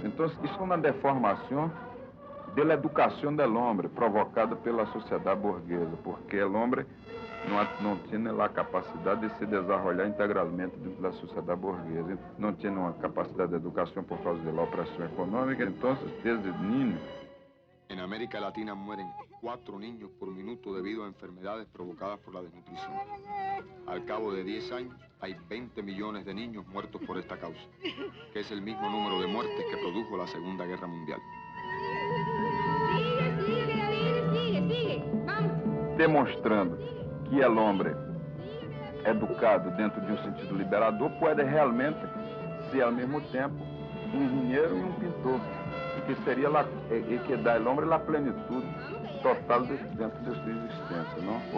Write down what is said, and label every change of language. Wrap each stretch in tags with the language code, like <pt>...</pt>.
<pt>Então, isso é uma deformação da educação do homem, provocada pela sociedade burguesa, porque o homem não tinha a capacidade de se desenvolver integralmente dentro da sociedade burguesa. Não tinha uma capacidade de educação por causa da opressão econômica. Então, desde niño.</pt> <es>En América Latina mueren 4 niños por minuto debido a enfermedades provocadas por la desnutrición. Al cabo de 10 años, hay 20 millones de niños muertos por esta causa, que es el mismo número de muertes que produjo la Segunda Guerra Mundial. Sigue, vamos.</es> <pt>Demonstrando que o homem educado dentro de um sentido liberador pode realmente ser, ao mesmo tempo, um engenheiro e um pintor, que seria que dá ao homem a plenitude total dentro de sua existência, não?</pt>